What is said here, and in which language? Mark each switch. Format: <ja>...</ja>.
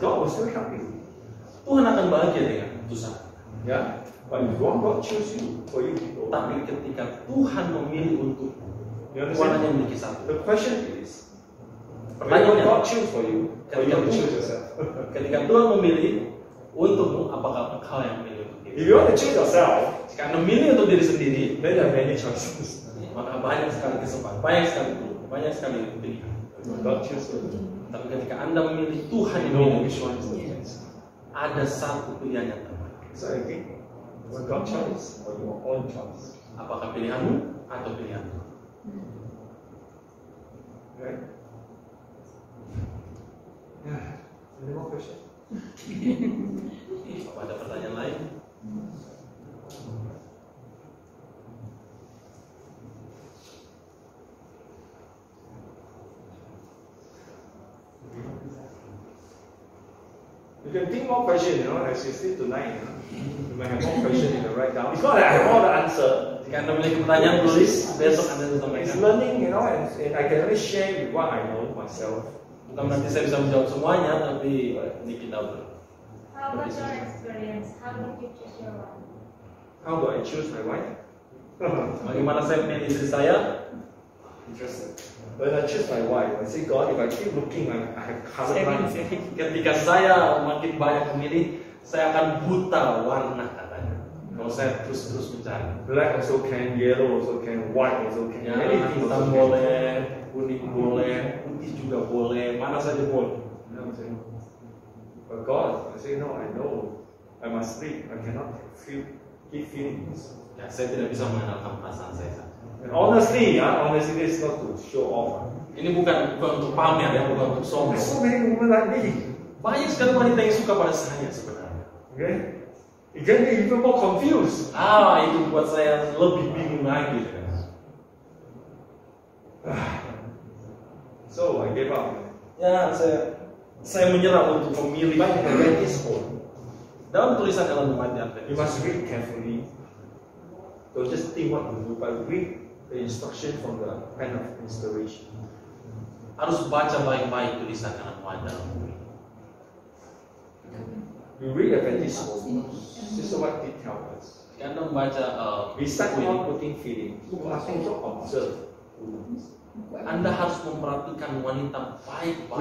<en>God will still help you.</en> <id>Tuhan akan bahagia dengan keputusan.</id> <en>Yeah. But if you want God choose you, for you to go.</en> <id>Tapi ketika Tuhan memilih untuk</id> <en>You</en> <id>Tuhan hanya</id> <en>understand?</en> <id>memiliki satu.</id> <en>The question is, when</en> <id>Pertanyaannya,</id> <en>God choose for you, or you have to choose yourself.</en> <id>ketika Tuhan memilih untukmu, apakah engkau yang memilih untuk</id> <en>If</en> <id>diri?</id> <en>you want to choose yourself,</en> <id>Jika Anda memilih untuk diri sendiri,</id> <en>then there are many choices.</en> <id>maka banyak sekali kesempatan, banyak sekali pilihan.</id> <en>God choose you.</en> <id>Tapi ketika Anda memilih Tuhan</id> <en>You</en> <id>yang</id> <en>know</en> <id>memilih,</id> <en>which one is the best.</en> <id>ada satu pilihan yang terbaik.</id> <en>So again, it's God choice or your own choice.</en> <id>Apakah pilihanmu atau pilihan Tuhan?</id> <en>Right? Yeah. Any more questions?</en> <id>Apa ada pertanyaan lain?</id> <en>You can think more questions, as you sleep tonight, you might have more questions in the write down. It's not that I have all the answer.</en> <id>Jika Anda memiliki pertanyaan, tulis. Besok Anda bisa</id> <en>It's</en> <id>sampaikan.</id> <en>learning, and I can only share with what I know myself.</en> <id>Bukan berarti saya bisa menjawab semuanya, tapi ini kita berdua.</id> <en>How about your experience? How did you choose your wife? How do I choose my wife?</en> <id>Bagaimana saya memilih istri saya?</id> <en>Interesting. When I choose my wife, I say, God, if I keep looking, I have colored lines.</en> <id>Ketika saya makin banyak memilih, saya akan buta warna katanya. Kalau saya terus mencari.</id> <en>Black also can, yellow also can, white also can,</en> <id>Ya,</id> <en>anything</en> <id>hitam</id> <en>also can.</en> <id>boleh, kuning boleh, putih juga boleh, mana saja boleh.</id> <en>You know what I'm saying? But God, I say, no, I know. I must sleep. I cannot feel deep feelings.</en> <id>Ya, saya tidak bisa mengandalkan perasaan saya.</id> <en>And honestly, this is not to show off.</en> <id>Ini bukan untuk pamer ya, bukan untuk sombong.</id> <en>There's so many women like me.</en> <id>Banyak sekali wanita yang suka pada saya sebenarnya.</id> <en>Okay? It can be even more confused.</en> <id>Itu buat saya lebih bingung lagi.</id> <en>So I gave up.</en> <id>Ya, saya menyerah untuk memilih.</id> <en>But in the Adventist home,</en> <id>Dalam tulisan dalam Umat Advent,</id> <en>you must read carefully. Don't just think what you do, but read the instruction from the pen of inspiration.</en> <id>harus baca baik-baik tulisan dalam wadah.</id> <en>You read Adventist home. Sister White did tell us.</en> <id>Jika Anda membaca</id> <en>Besides</en> <id>buku ini,</id> <en>not putting feelings, you must also observe.</en> <id>Anda harus memperhatikan wanita baik-baik</id>